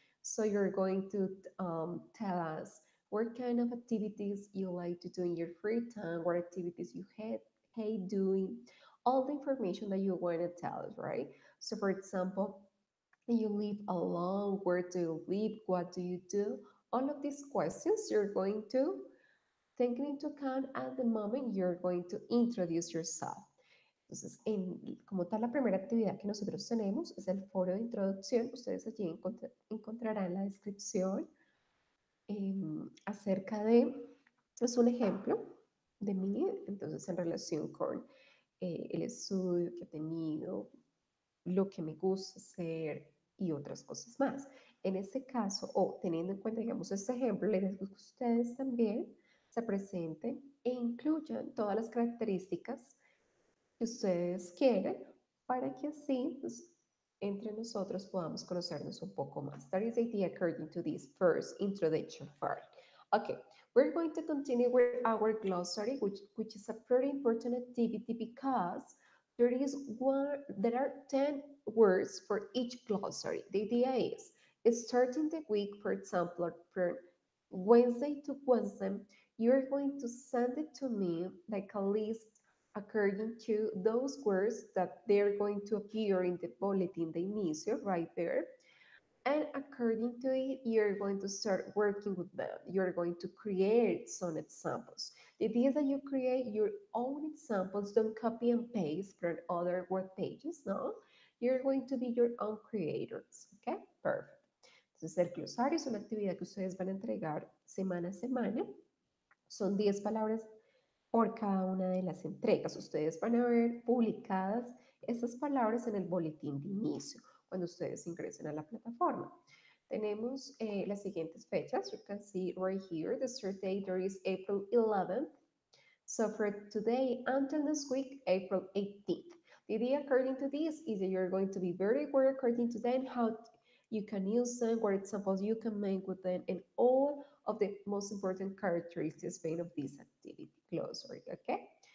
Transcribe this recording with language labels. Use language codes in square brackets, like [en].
[en] So you're going to tell us what kind of activities you like to do in your free time, what activities you hate doing, all the information that you want to tell us, right? So, for example, you live alone, where do you live, what do you do? All of these questions you're going to take into account at the moment you're going to introduce yourself. [es] Entonces, como tal, la primera actividad que nosotros tenemos es el foro de introducción. Ustedes allí encontrarán la descripción acerca de, es un ejemplo de mí, entonces en relación con el estudio que he tenido, lo que me gusta hacer y otras cosas más. En este caso, o teniendo en cuenta, digamos, este ejemplo, les gusta que ustedes también se presenten e incluyan todas las características que ustedes quieren para que así, pues, entre nosotros podamos conocernos un poco más. [en] That is the idea according to this first introduction part. Okay, we're going to continue with our glossary, which is a pretty important activity because there are 10 words for each glossary. The idea is starting the week, for example, from Wednesday to Wednesday, you're going to send it to me like a list according to those words that they're going to appear in the bulletin de inicio right there. And according to it, you're going to start working with them. You're going to create some examples. The idea is that you create your own examples, don't copy and paste from other web pages, no. You're going to be your own creators, okay? Perfect. [es] Entonces, el glosario es una actividad que ustedes van a entregar semana a semana. Son 10 palabras por cada una de las entregas. Ustedes van a ver publicadas estas palabras en el boletín de inicio cuando ustedes ingresen a la plataforma. Tenemos las siguientes fechas. [en] You can see right here, the start date there is April 11th. So for today until this week, April 18th. The idea according to this is that you're going to be very aware according to them how you can use them, what examples you can make with them, and all of the most important characteristics made of this activity glossary, okay?